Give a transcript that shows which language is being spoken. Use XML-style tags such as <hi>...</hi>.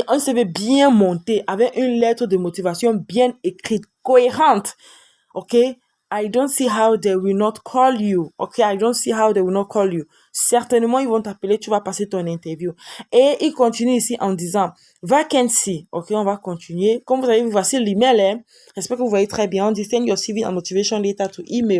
<fr>Un CV bien monté, avec une lettre de motivation bien écrite, cohérente, ok?</fr> <en>I don't see how they will not call you. Okay, I don't see how they will not call you.</en> <fr>Certainement, ils vont t'appeler, tu vas passer ton interview. Et il continue ici en disant vacancy. Ok, on va continuer. Comme vous avez vu, voici l'email. Hein. J'espère que vous voyez très bien. On dit</fr> <en>send your CV and motivation letter to email.</en>